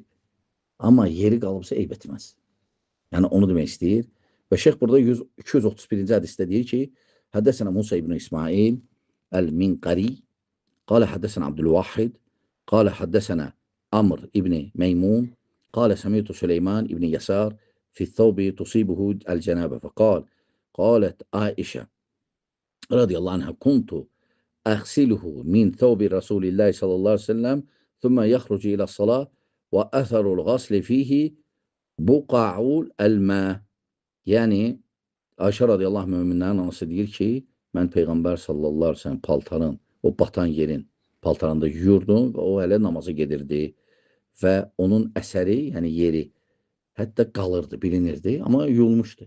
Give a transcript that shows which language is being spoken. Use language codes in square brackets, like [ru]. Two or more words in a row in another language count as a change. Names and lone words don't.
[az] Amma yeri qalıbsa eyb etməz. Yəni, onu demək istəyir. Və şeyx burada 231-ci hədisdə deyir ki, [ar] حدثنا موسى بن إسماعيل المنقري قال حدثنا عبد الواحد قال حدثنا عمرو بن ميمون قال سمعت سليمان بن يسار في الثوب تصيبه الجنابة فقال قالت عائشة رضي الله عنها, كنت أغسله من ثوب رسول الله صلى الله عليه وسلم ثم يخرج إلى الصلاة وأثر الغسل فيه بقع الماء. [az] Yəni, Ayşə radiyallahu müminlərin anası deyir ki, mən Peyğəmbər [ar] صلى الله عليه وسلم [az] paltarın, o batan yerin paltarında yuyurdum və o hələ namaza gedirdi və onun əsəri, yəni yeri, hətta qalırdı, bilinirdi, amma yuyulmuşdu.